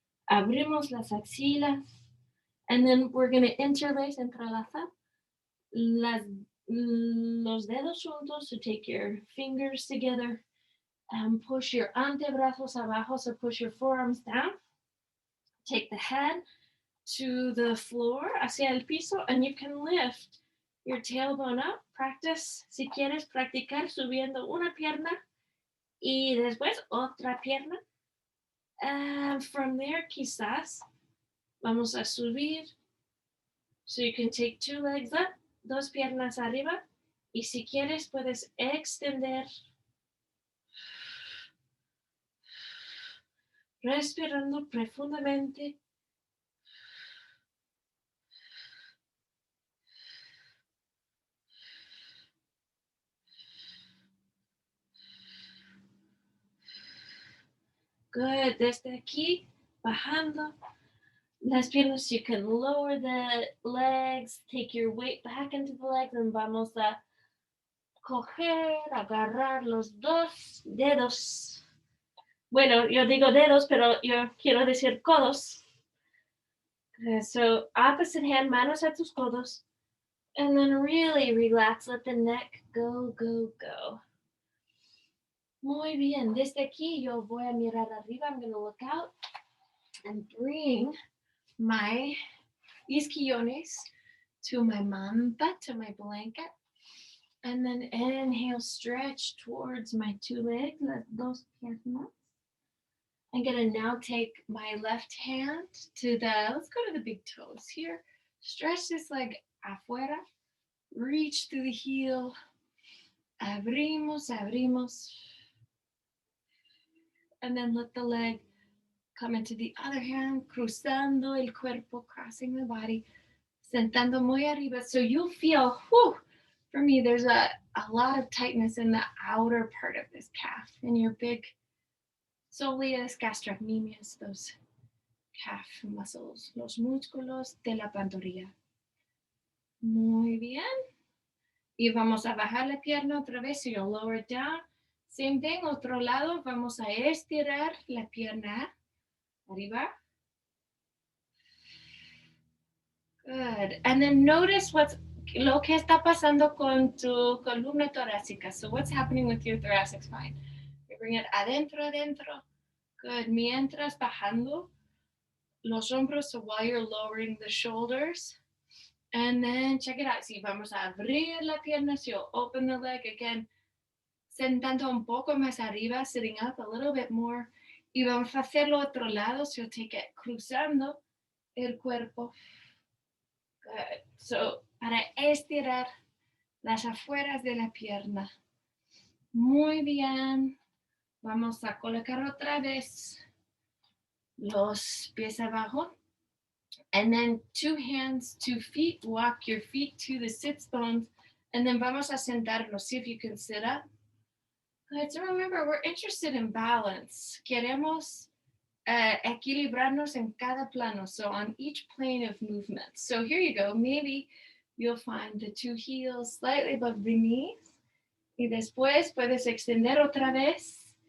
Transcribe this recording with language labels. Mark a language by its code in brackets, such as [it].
[es] Abrimos las axilas. [en] And then we're going to interlace, [es] entrelazar los dedos juntos. [en] So take your fingers together and push your antebrazos abajo. So push your forearms down. Take the head to the floor, [es] hacia el piso, [en] and you can lift your tailbone up. [es] Practice, si quieres practicar, subiendo una pierna y después otra pierna. [en] And from there, [es] quizás, vamos a subir. [en] So you can take 2 legs up, [es] 2 piernas arriba, y si quieres, puedes extender. Respirando profundamente. [en] Good, [es] desde aquí, bajando las piernas, [en] you can lower the legs, take your weight back into the legs, and [es] vamos a coger, agarrar los 2 dedos. Bueno, yo digo dedos, pero yo quiero decir codos. [en] So opposite hand, [es] manos a tus codos, [en] and then really relax, let the neck go, go, go. [es] Muy bien, desde aquí yo voy a mirar arriba. [en] I'm going to look out and bring my isquiones to my manta, to my blanket. And then inhale, stretch towards my 2 legs, [es] las 2 piernas. [en] I'm going to now take my left hand to let's go to the big toes here. Stretch this leg afuera. Reach through the heel. [es] Abrimos, abrimos. [en] And then let the leg come into the other hand, [es] cruzando el cuerpo, [en] crossing the body, [es] sentando muy arriba. [en] So you'll feel, for me, there's a lot of tightness in the outer part of this calf, in your big soleus, gastrocnemius, those calf muscles, [es] los músculos de la pantorrilla. Muy bien. Y vamos a bajar la pierna otra vez. [en] So you'll lower it down. Same thing, [es] otro lado. Vamos a estirar la pierna arriba. [en] Good. And then notice [es] lo que está pasando con tu columna torácica. [en] So what's happening with your thoracic spine? You bring it adentro. Good. [es] Mientras bajando los hombros, [en] so while you're lowering the shoulders. And then check it out. [es] Sí, vamos a abrir la pierna. [en] So you'll open the leg again. [es] Sentando un poco más arriba, [en] sitting up a little bit more. [es] Y vamos a hacerlo otro lado. [en] So you'll take it [es] cruzando el cuerpo. [en] Good. [es] So, para estirar las afueras de la pierna. Muy bien. Vamos a colocar otra vez los pies abajo. [en] And then 2 hands, 2 feet. Walk your feet to the sits bones. And then [es] vamos a sentarnos. [en] See if you can sit up. Good. So remember, we're interested in balance. [es] Queremos equilibrarnos en cada plano. [en] So on each plane of movement. So here you go. Maybe you'll find the 2 heels slightly above the knees. [es] Y después puedes extender otra vez.